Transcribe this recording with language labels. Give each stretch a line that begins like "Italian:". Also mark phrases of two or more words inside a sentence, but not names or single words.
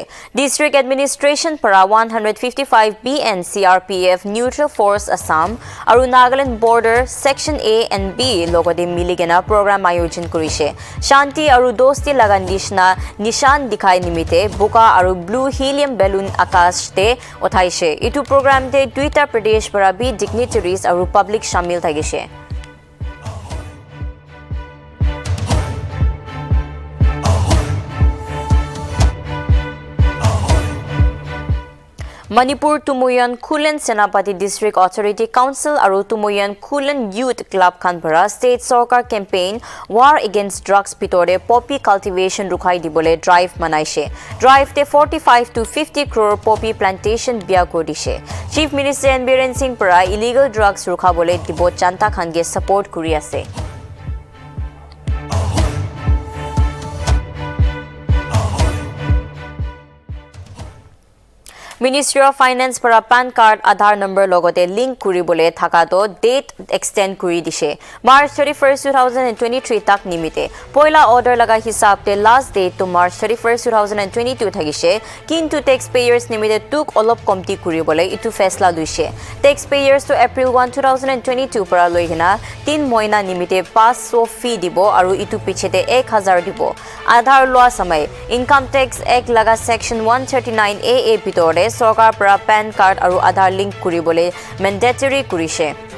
Naga Pidgin: District Administration para 155 BN CRPF Neutral Force Assam aru Nagaland Border Section A and B logode miligena program ayojan kurishe. Shanti aru dosti lagandishna nishan dikhai nimite buka aru
English: blue helium balloon
Naga Pidgin: akash te othaishe. Itu program te Uttar Pradesh para bhi dignitaries aru public shamil thagishe. Manipur Tumuyan Kulen Senapati District Authority Council aru Tumuyan Kulen Youth Club Khanpara State Sarkar campaign War Against Drugs bitore
English: poppy cultivation
Naga Pidgin: rukhai dibole drive manaishe. Drive te 45 to 50 crore
English: poppy plantation
Naga Pidgin: bia godishe. Chief Minister N. Biren Singh para
English: illegal drugs
Naga Pidgin: rukhabole dibo janta khange support kuri ase. Ministry of Finance para PAN card Aadhaar number logote link kuribole thakato date extend kuri dishe. March 31st 2023 tak nimite. Poila order laga hisab te
English: last date
Naga Pidgin: to March 31st 2022 thagishe. Kintu taxpayers nimite tuk olop komti kuribole itu faisla luishe. Taxpayers to April 1 2022 para loihina 3 moina nimite 500 fee dibo aru itu pichete 1000 dibo. Aadhaar loa samay Income Tax Act laga section 139 AA bitore Sarkar para PAN card aru Aadhaar link kuribole mandatory kurishe.